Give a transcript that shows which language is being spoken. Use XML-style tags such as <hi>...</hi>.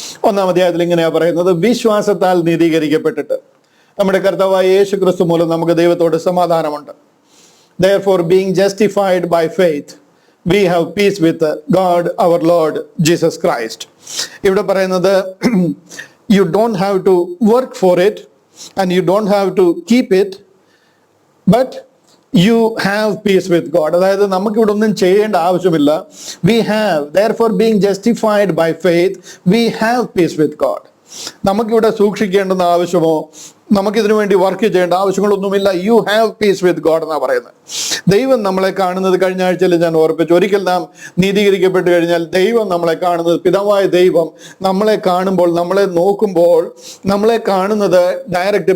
<ml>1-ാം അധ്യായത്തിൽ ഇങ്ങനെയാ പറയുന്നത്: വിശ്വാസത്താൽ നീതീകരിക്കപ്പെട്ടിട്ട് നമ്മുടെ കർത്താവായ യേശു ക്രിസ്തു മൂലം നമുക്ക് ദൈവത്തോട് സമാധാനമുണ്ട്.</ml> <en>Therefore, being justified by faith, we have peace with God our Lord Jesus Christ.</en> <ml>ഇവിടെ പറയുന്നത്</ml> <en>you don't have to work for it and you don't have to keep it, but you have peace with God.</en> <ml>അതായത് നമുക്ക് ഇവിടെ ഒന്നും ചെയ്യേണ്ട ആവശ്യമില്ല.</ml> <en>We have, therefore being justified by faith, we have peace with God.</en> <ml>നമുക്കിവിടെ സൂക്ഷിക്കേണ്ടുന്ന ആവശ്യമോ നമുക്കിതിനു വേണ്ടി work ചെയ്യേണ്ട ആവശ്യങ്ങളൊന്നുമില്ല. You have piece with God എന്നാണ് പറയുന്നത്. ദൈവം നമ്മളെ കാണുന്നത്, കഴിഞ്ഞ ആഴ്ചയിൽ ഞാൻ ഓർപ്പിച്ചു, ഒരിക്കൽ നാം നീതീകരിക്കപ്പെട്ട് കഴിഞ്ഞാൽ ദൈവം നമ്മളെ കാണുന്നത്, പിതാവായ ദൈവം നമ്മളെ കാണുമ്പോൾ, നമ്മളെ നോക്കുമ്പോൾ, നമ്മളെ കാണുന്നത് ഡയറക്റ്റ്.</ml>